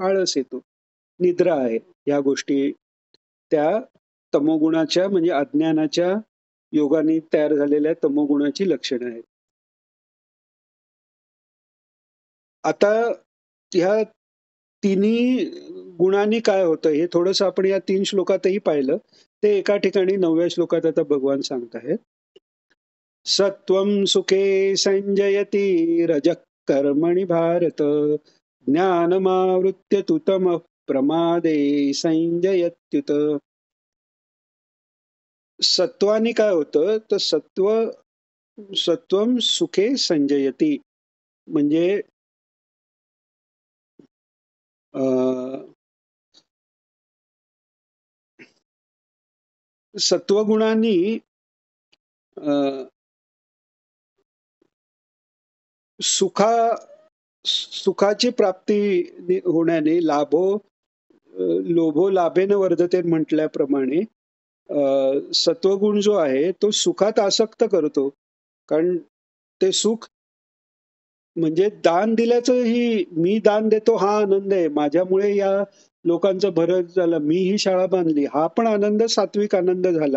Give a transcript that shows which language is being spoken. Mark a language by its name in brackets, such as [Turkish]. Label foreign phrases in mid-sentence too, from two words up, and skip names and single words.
[Marathi] आळस येतो, निद्रा आहे, या गोष्टी त्या तमोगुणाच्या म्हणजे अज्ञानाच्या योगाने तयार झालेल्या तमोगुणाची लक्षणं आहेत. आता ह्या तिन्ही गुणांनी काय होतं हे थोडंसं आपण या 3 श्लोकातही पाहिलं. ते एका ठिकाणी 9व्या श्लोकात आता भगवान सांगत आहेत. [Sanskrit] सत्वं सुखे संजयति रजः कर्मणि भारत ज्ञानमावृत्य तु तमः प्रमादे संजयत्युत. [Marathi] सत्वानी काय होतं तर [Sanskrit] सत्वं सुखे संजयती [Marathi] म्हणजे सत्वगुणांनी सुखा सुखाची प्राप्ती होण्याने [Sanskrit] लोभो लाभेन वर्धते [Marathi] म्हटल्याप्रमाणे सत्वगुण जो आहे तो सुखात आसक्त करतो. कारण ते सुख म्हणजे दान दिल्याचंही, मी दान देतो हा आनंद आहे, माझ्यामुळे या लोकांचं भरत झालं, मी ही शाळा बांधली, हा पण आनंद सात्विक आनंद झाला.